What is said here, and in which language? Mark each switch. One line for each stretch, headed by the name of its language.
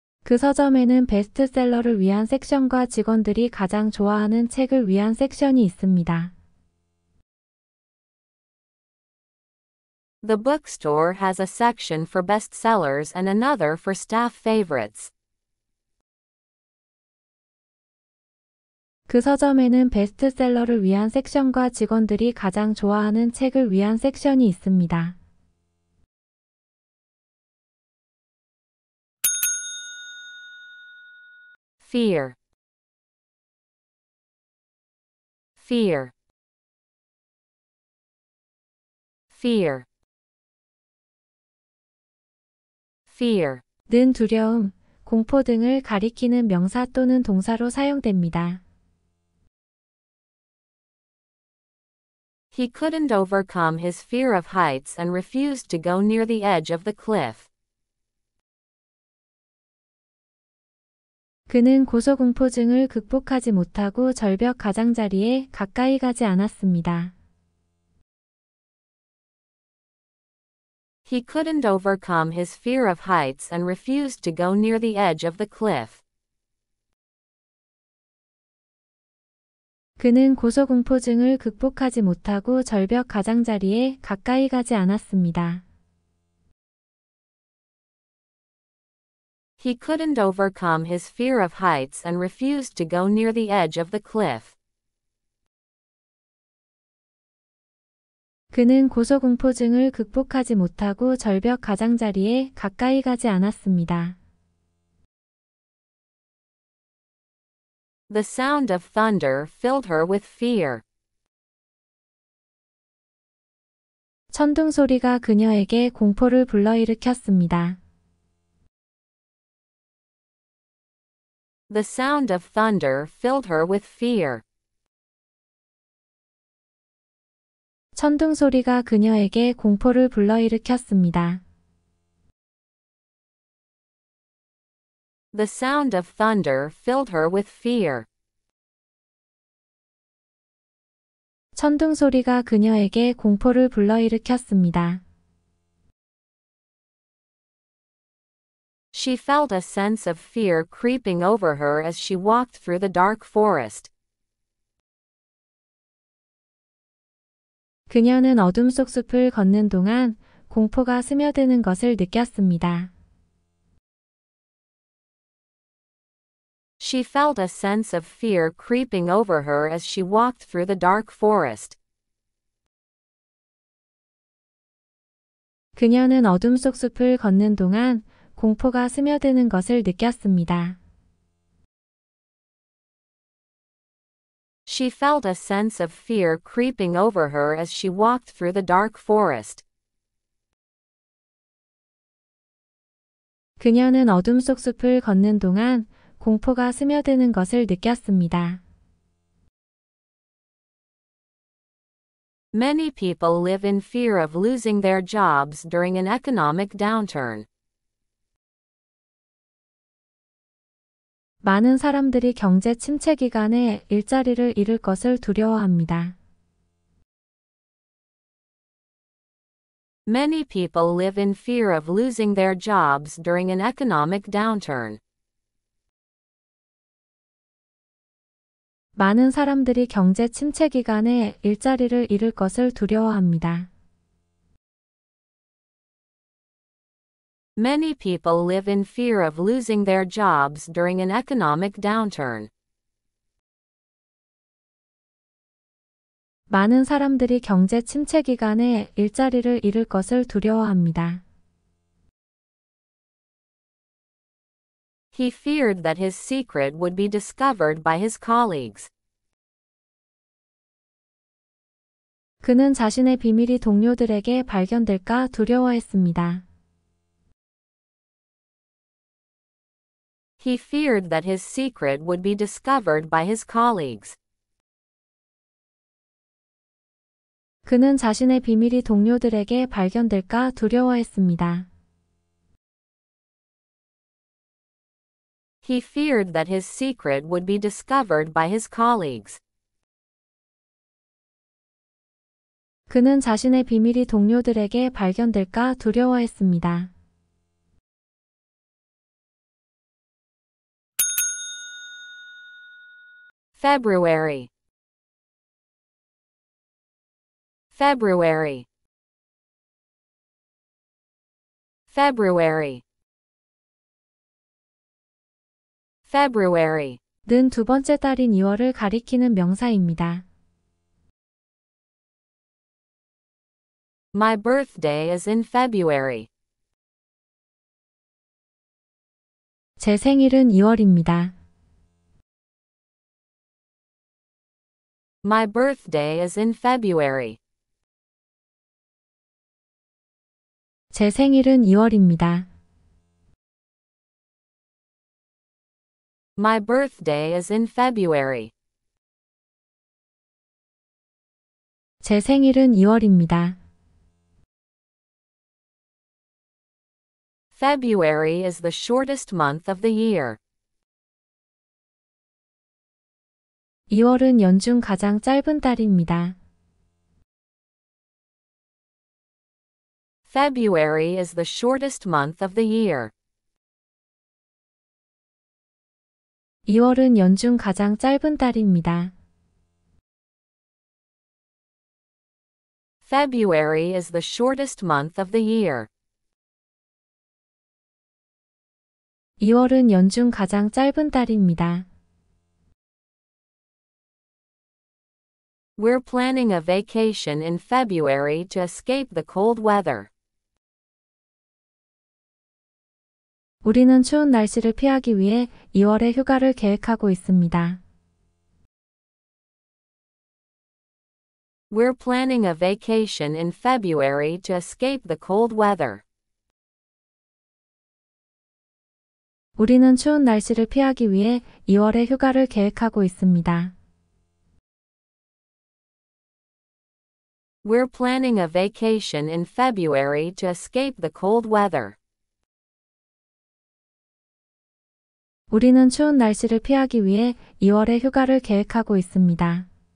Korean: 그 서점에는 베스트셀러를 위한 섹션과 직원들이 가장 좋아하는 책을 위한 섹션이 있습니다.
English: The bookstore has a section for bestsellers and another for staff favorites.
Korean: 그 서점에는 베스트셀러를 위한 섹션과 직원들이 가장 좋아하는 책을 위한 섹션이 있습니다.
English: Fear. Fear. Fear. Fear.
Korean: 는 두려움, 공포 등을 가리키는 명사 또는 동사로 사용됩니다.
English: He couldn't overcome his fear of heights and refused to go near the edge of the cliff.
Korean: 그는 고소공포증을 극복하지 못하고 절벽 가장자리에 가까이 가지 않았습니다.
English: He couldn't overcome his fear of heights and refused to go near the edge of the cliff.
Korean: 그는 고소공포증을 극복하지 못하고 절벽 가장자리에 가까이 가지 않았습니다.
English: He couldn't overcome his fear of heights and refused to go near the edge of the cliff.
Korean: 그는 고소공포증을 극복하지 못하고 절벽 가장자리에 가까이 가지 않았습니다.
English: The sound of thunder filled her with fear.
Korean: 천둥 소리가 그녀에게 공포를 불러일으켰습니다.
English: The sound of thunder filled her with fear.
Korean: 천둥 소리가 그녀에게 공포를 불러일으켰습니다.
English: The sound of thunder filled her with fear.
Korean: 천둥 소리가 그녀에게 공포를 불러일으켰습니다.
English: She felt a sense of fear creeping over her as she walked through the dark forest.
Korean: 그녀는 어둠 속 숲을 걷는 동안 공포가 스며드는 것을 느꼈습니다.
English: She felt a sense of fear creeping over her as she walked through the dark forest.
Korean: 그녀는 어둠 속 숲을 걷는 동안 공포가 스며드는 것을 느꼈습니다.
English: She felt a sense of fear creeping over her as she walked through the dark forest.
Korean: 그녀는 어둠 속 숲을 걷는 동안 공포가 스며드는 것을 느꼈습니다.
English: Many people live in fear of losing their jobs during an economic downturn.
Korean: 많은 사람들이 경제 침체 기간에 일자리를 잃을 것을 두려워합니다.
English: Many people live in fear of losing their jobs during an economic downturn.
Korean: 많은 사람들이 경제 침체 기간에 일자리를 잃을 것을 두려워합니다.
English: Many people live in fear of losing their jobs during an economic downturn.
Korean: 많은 사람들이 경제 침체 기간에 일자리를 잃을 것을 두려워합니다.
English: He feared that his secret would be discovered by his colleagues.
Korean: 그는 자신의 비밀이 동료들에게 발견될까 두려워했습니다.
English: He feared that his secret would be discovered by his colleagues.
Korean: 그는 자신의 비밀이 동료들에게 발견될까 두려워했습니다.
English: He feared that his secret would be discovered by his colleagues.
Korean: 그는 자신의 비밀이 동료들에게 발견될까 두려워했습니다.
English: February. February. February. February.
Korean: 는 두 번째 달인 2월을 가리키는 명사입니다.
English: My birthday is in February.
Korean: 제 생일은 2월입니다.
English: My birthday is in February.
Korean: 제 생일은 2월입니다.
English: My birthday is in February.
Korean: 제 생일은 2월입니다.
English: February is the shortest month of the year.
Korean: 2월은 연중 가장 짧은 달입니다.
English: February is the shortest month of the year.
Korean: 2월은 연중 가장 짧은 달입니다.
English: February is the shortest month of the year.
Korean: 2월은 연중 가장 짧은 달입니다.
English: We're planning a vacation in February to escape the cold weather.
Korean: 우리는 추운 날씨를 피하기 위해 2월에 휴가를 계획하고 있습니다.
English: We're planning a vacation in February to escape the cold weather.
Korean: 우리는 추운 날씨를 피하기 위해 2월에 휴가를 계획하고 있습니다.
English: We're planning a vacation in February to escape the cold weather.
Korean: 우리는 추운 날씨를 피하기 위해 2월에 휴가를 계획하고 있습니다.